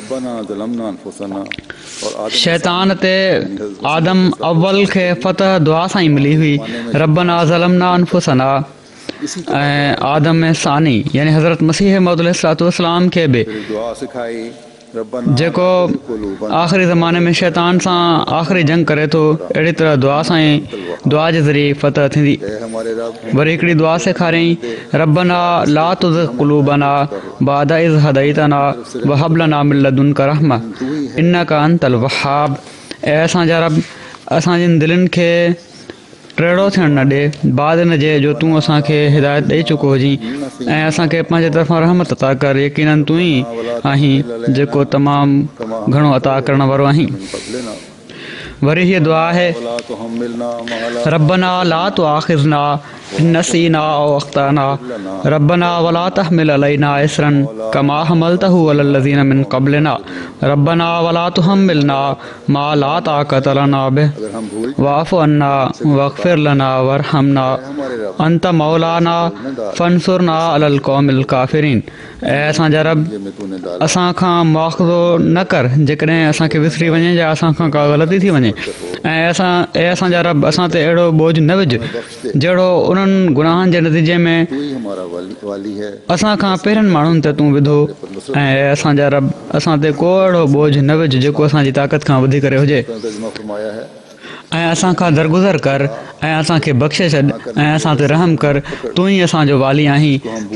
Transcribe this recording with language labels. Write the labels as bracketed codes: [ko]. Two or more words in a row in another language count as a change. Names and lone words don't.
[sd] शैतान ते आदम अव्वल खे फ़तह दुआ सां ई मिली हुई, [ar] ربنا ظلمنا أنفسنا, [sd] ऐं आदम ऐं सानी यानी हज़रत मसीह मौद अलैहिस्सलाम खे बि जेको आख़िरी ज़माने में शैतान सां आख़िरी जंग करे थो, अहिड़ी तरह दुआ सां ई दुआ जे ज़रिए फ़तह थींदी। वरी हिकिड़ी दुआ सेखारियईं, [ar] ربنا لا تزغ قلوبنا بعد إذ هديتنا وهب لنا من لدنك رحمة إنك أنت الوهاب. [sd] ऐं असांजा रब असांजनि दिलनि खे टेढ़ो थियणु न ॾे बाद हिन जे जो तूं असांखे हिदायत ॾेई चुको हुजीं, ऐं असांखे पंहिंजे तरफ़ां रहमत अता कर, यकीनन तूं ई आहीं जेको तमामु घणो अता करण वारो आहीं। वरी हीअ दुआ आहे, [ar] ربنا لا تؤاخذنا إن نسينا أو أخطأنا ربنا ولا تحمل علينا إصرا كما حملته على الذين من قبلنا ربنا ولا تحملنا ما لا طاقة لنا به واعف عنا واغفر لنا وارحمنا أنت مولانا فانصرنا على القوم الكافرين. [sd] ऐं असांजा रब असां खां मुआख़ज़ो न कर जेकॾहिं असांखे विसरी वञे या असां खां का ग़लती थी वञे, ऐं असांजा रब असां ते अहिड़ो बोझ न विझ जहिड़ो उन्हनि गुनाहनि जे नतीजे में असां खां पहिरियनि माण्हुनि ते तूं विधो, ऐं असांजा रब असां ते को अहिड़ो बोझ न विझ जेको असांजी ताक़त खां वधी करे हुजे, ऐं असां खां दरगुज़र कर ऐं असांखे बख़्शे छॾ ऐं असां ते रहम कर, तूं ई असांजो वाली आहीं।